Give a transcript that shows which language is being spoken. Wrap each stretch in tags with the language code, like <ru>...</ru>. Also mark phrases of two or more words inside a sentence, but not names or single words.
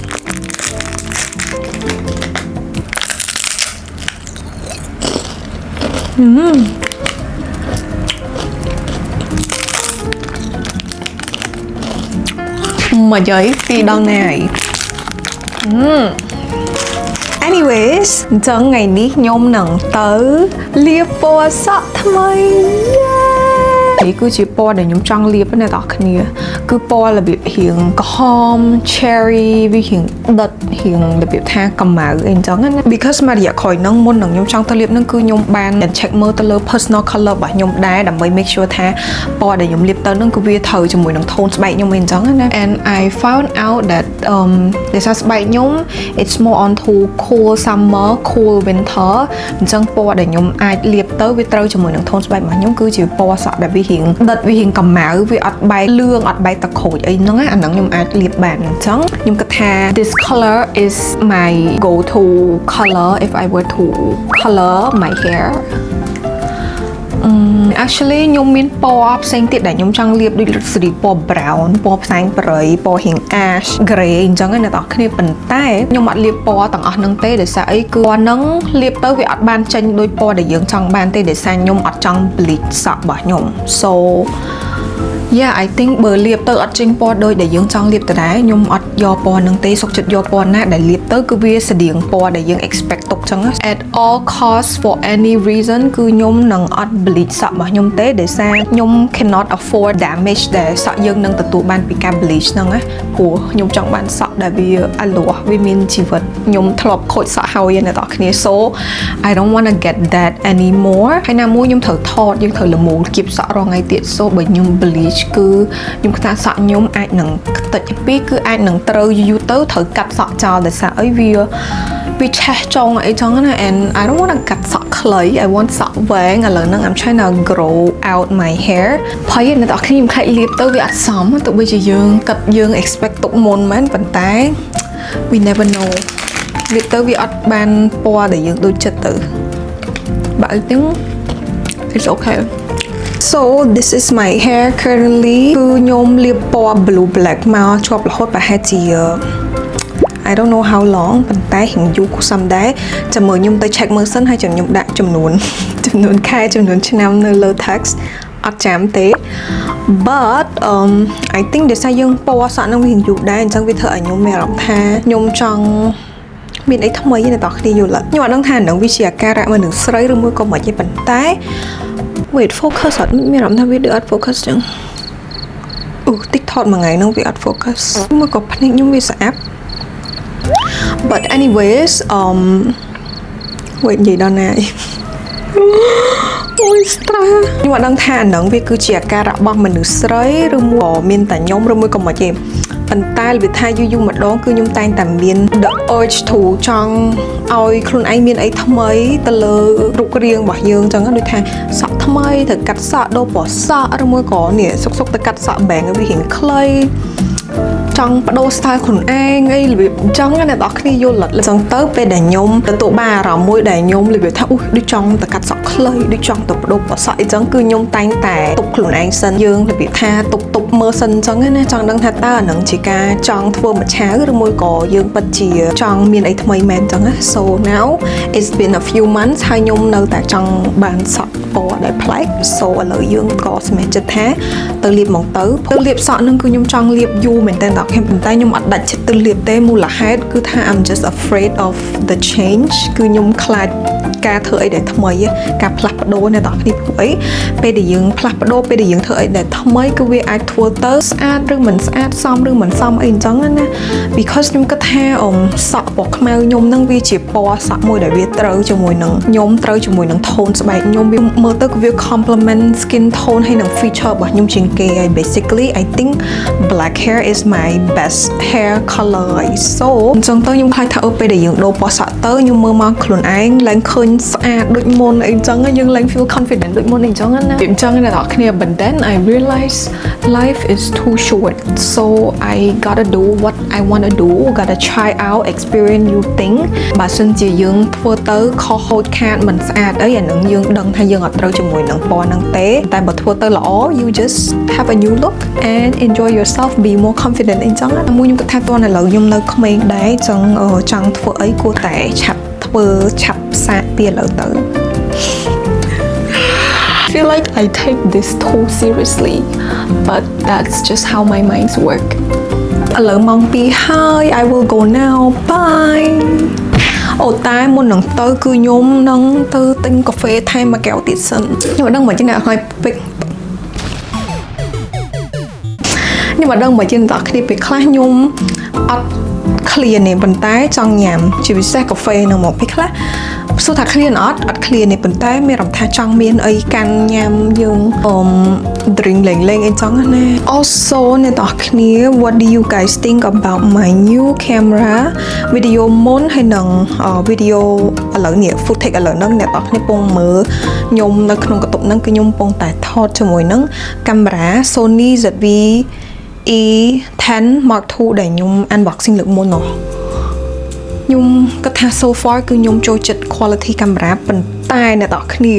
<km>មកយាយពីដល់ណាហើយanyways អញ្ចឹងថ្ងៃនេះខ្ញុំនឹងទៅលាបពណ៌សក់ថ្មីនេះគឺជាពណ៌ដែល ខ្ញុំចង់លាបណាអ្នកនរគ្នាគឺពណ៌របៀបរៀងក្រហម cherry វារៀងដិតរៀងរបៀបថាកម្ៅអីអញ្ចឹងណា because មករយៈក្រោយហ្នឹងមុននឹង ខ្ញុំចង់ទៅលាបហ្នឹងគឺខ្ញុំបាន check មើលទៅលើ</km> <en>personal color</en> <km>របស់ខ្ញុំដែរដើម្បី</km> <en>make sure</en> <km>ថាពណ៌ដែលខ្ញុំលាបទៅហ្នឹងគឺវាត្រូវ ជាមួយនឹង tone ស្បែកខ្ញុំអីអញ្ចឹងណា</km> <en>and I found out that</en> <km>ដោយសារស្បែកខ្ញុំ</km> <en>it's more on to cool summer cool winter</en> <km>អញ្ចឹងពណ៌ដែលខ្ញុំអាចលាបទៅវាត្រូវជាមួយនឹង tone ស្បែករបស់ខ្ញុំគឺជាពណ៌សក់ដែលវារៀងដិតវារៀងកម្ៅវាអត់បែកលឿងអត់បែកតក្រូចអីហ្នឹងអាហ្នឹងខ្ញុំអាចលាបបានអញ្ចឹងខ្ញុំគិតថា</km> <en>this color is my go to color if I were to color my hair</en> <km>actually ខ្ញុំមានពណ៌ផ្សេងទៀតដែលខ្ញុំចង់លាបដូចសេរីពណ៌ brown ពណ៌ផ្សែងប្រៃពណ៌រៀង</km> <en>ash gray</en> <km>អញ្ចឹងណាអ្នកនរគ្នាប៉ុន្តែខ្ញុំអត់លាបពណ៌ទាំងអស់ហ្នឹងទេដោយសារអីគឺពណ៌ហ្នឹងលាបទៅវាអត់បានចេញដូចពណ៌ដែលយើងចង់បានទេដោយសារខ្ញុំអត់ចង់ bleach សក់របស់ខ្ញុំ</km> <en>so yeah I think</en> <km>បើលាបទៅអត់ចេញពណ៌ដូចដែលយើងចង់លាបទៅដែរខ្ញុំអត់យកពណ៌ហ្នឹងទេសុខចិត្តយកពណ៌ណាដែលលាបទៅគឺ វាស្តៀងពណ៌ដែលយើង expect ទុកចឹង</km> <en>at all cost for any reason</en> <km>គឺខ្ញុំនឹងអត់ bleach សក់របស់ខ្ញុំទេដោយសារខ្ញុំ</km> <en>cannot afford damage</en> <km>ដែលសក់យើងនឹងទទួលបានពីការ bleach ហ្នឹងណាព្រោះខ្ញុំចង់បានសក់ដែលវាអលាស់វាមានជីវិតខ្ញុំធ្លាប់ខូចសក់ហើយអ្នកនរគ្នា</km> <en>so I don't want to get that anymore</en> <km>ហើយណាមួយខ្ញុំត្រូវថតយើងត្រូវលមូលគៀបសក់រងថ្ងៃទៀត so បើខ្ញុំ bleach គឺខ្ញុំគិតថាសក់ខ្ញុំអាចនឹងខ្ទេចពីគឺអាចនឹងត្រូវយូរទៅត្រូវកាត់សក់ចោលដោយសារអីវាឆេះចុងអីចឹងណា</km> <en>and I don't want to</en> <km>កាត់សក់ ខ្លី</km> <en>I want</en> <km>សក់វែងឥឡូវហ្នឹង</km> <en>I'm trying to grow out my hair</en> <km>ភ័យអ្នកនរគ្នាខ្ញុំខ្លាចលាបទៅវាអត់សមទោះបីជាយើងកាត់យើង expect ទុកមុនមែនប៉ុន្តែ</km> <en>we never know</en> <km>លាបទៅ វាអត់បានពណ៌ដែលយើងដូចចិត្តទៅបើអីទាំង</km> <en>it's okay so this is my hair currently</en> <km>គឺខ្ញុំលាបពណ៌</km> <en>blue black</en> <km>មក ជាប់រហូតប្រហែលជា</km> <en>I don't know how long</en> <km>ប៉ុន្តែរៀងយូរសំដែរចាំមើលខ្ញុំទៅ check មើលសិនហើយចាំខ្ញុំដាក់ចំនួនខែចំនួនឆ្នាំនៅលើ text អត់ចាំទេ</km> <en>but I think</en> <km>ដោយសារយើងពណ៌សក់នឹងវារៀងយូរដែរអញ្ចឹងវាធ្វើឲ្យខ្ញុំមានអារម្មណ៍ថាខ្ញុំចង់មានអីថ្មីណាតោះគ្នាយល់ខ្ញុំអត់ដឹងថានឹងវាជាអាការៈមួយនឹងស្រីឬមួយក៏មិនទេប៉ុន្តែ</km> <en>wait focus</en> <km>អត់មានអារម្មណ៍ថាវាដូចអត់ focus ចឹង TikTok មួយថ្ងៃហ្នឹងវាអត់ focus មួយក៏ភ្នែកខ្ញុំវាស្អាប់</km> <en>but anyways wait</en> <km>និយាយដល់ណាអូយស្ត្រាខ្ញុំអត់ដឹងថាហ្នឹងវាគឺជាអាការៈរបស់មនុស្សស្រីឬមួយមានតែខ្ញុំឬមួយក៏មិនទេប៉ុន្តែវាថាយូ រម្ដងគឺខ្ញុំតែងតែមាន</km> <en>the urge to</en> <km>ចង់ឲ្យខ្លួនឯងមានអីថ្មីទៅលើរូបរាងរបស់យើងអញ្ចឹងដូចថាសក់ថ្មីត្រូវកាត់សក់ដូរពណ៌សក់ឬមួយក៏នេះសុកទៅកាត់សក់បែងឲ្យវារៀងខ្លីចង់បដូរ style ខ្លួនឯងអីរបៀបអញ្ចឹងអ្នកនរគ្នាយល់អញ្ចឹងទៅពេលដែលខ្ញុំទទួលបានអារម្មណ៍មួយដែលខ្ញុំរបៀបថាអូដូច ចង់ទៅកាត់សក់ខ្លីដូចចង់ទៅបដូរពណ៌សក់អីចឹងគឺខ្ញុំតែងតែទប់ខ្លួនឯងសិនយើងរបៀបថាទប់មើលសិនអញ្ចឹងណាចង់ដឹងថាតើអានឹងជាការចង់ធ្វើមួយឆាវឬមួយក៏យើងពិតជាចង់មានអីថ្មីមែនអញ្ចឹងណា</km> <en>so now it's been a few months</en> <km>ហើយខ្ញុំនៅតែចង់បានសក់ពណ៌ដែលប្លែក so ឥឡូវយើងក៏សម្រេច ចិត្តថាទៅលាបមកទៅលាបសក់នឹងគឺខ្ញុំចង់លាបយូរមែនតើតែខ្ញុំអត់ដាច់ចិត្តទៅលាបទេមូលហេតុគឺថា</km> <en>I'm just afraid of the change</en> <km>គឺខ្ញុំខ្លាចការធ្វើអីដែលថ្មីការផ្លាស់ប្ដូរអ្នកទាំងគ្នាព្រោះអីពេលដែលយើងផ្លាស់ប្ដូរពេលដែលយើងធ្វើអីដែលថ្មីគឺវាអាចធ្វើ ទៅស្អាតឬមិនស្អាតសមឬមិនសមអីអញ្ចឹងណា because ខ្ញុំគិតថាសក់ពណ៌ខ្មៅខ្ញុំនឹងវាជាពណ៌សក់មួយដែលវាត្រូវជាមួយនឹងខ្ញុំត្រូវជាមួយនឹង tone ស្បែកខ្ញុំវាមើលទៅគឺវា</km> <en>complement skin tone</en> <km>ហើយនឹង feature របស់ខ្ញុំជាងគេហើយ</km> <en>basically I think black hair is my best hair color so</en> <km>អញ្ចឹងទៅខ្ញុំខ្លាចថាពេលដែលយើងដូរពណ៌សក់ទៅខ្ញុំមើលមកខ្លួនឯងឡើង ឃើញស្អាតដូចមុនអីចឹងយើងឡើង</km> <en>feel confident</en> <km>ដូចមុនអីចឹងណាអញ្ចឹងអ្នកនរគ្នា</km> <en>but then I realize life is too short so I gotta do what I want to do gotta try out experience new thing</en> <km>បើសិនជាយើងធ្វើទៅខុសហូចខាតមិនស្អាតអីអានឹងយើងដឹងថាយើងអត់ត្រូវជាមួយនឹងពណ៌ហ្នឹងទេតែបើធ្វើទៅល្អ</km> <en>you just have a new look and enjoy yourself be more confident</en> <km>អីចឹងណាមួយខ្ញុំគិតថាតើឥឡូវខ្ញុំនៅក្មេងដែរចឹងចង់ធ្វើអីគួរតែឆាប់សាកពីឥឡូវទៅ</km> <en>I feel like I take this too seriously but that's just how my minds work</en> <km>ឥឡូវម៉ោង 2 ហើយ</km> <en>I will go now bye</en> <km>អូតែមុននឹងទៅគឺខ្ញុំនឹងទៅទិញកាហ្វេថែមមួយកែវទៀតសិនខ្ញុំមិនដឹងមកជាអ្នកឲ្យពេក ខ្ញុំមិនដឹងមកជាអ្នកគ្នាពេលខ្លះខ្ញុំអត់clear នេះប៉ុន្តែចង់ញ៉ាំជាពិសេសកាហ្វេនឹងមក ពេលខ្លះសួរថា clear អត់ clear នេះប៉ុន្តែមានអារម្មណ៍ថាចង់មានអីកាន់ញ៉ាំយើងdrink លេងអីចឹងណា also អ្នកទាំងគ្នា</km> <en>what do you guys think about my new camera video</en> <km>មុនហើយនឹង video ឥឡូវនេះ footage ឥឡូវហ្នឹងអ្នកទាំងគ្នាពងមើលខ្ញុំនៅក្នុងកតុបហ្នឹងគឺខ្ញុំពងតែថតជាមួយនឹងកាមេរ៉ា Sony ZV-E10 Mark II ដែលខ្ញុំ unboxing លើកមុននោះខ្ញុំគិតថា</km> <en>so far</en> <km>គឺខ្ញុំចូលចិត្ត quality កាមេរ៉ាប៉ុន្តែអ្នកទាំងគ្នា</km>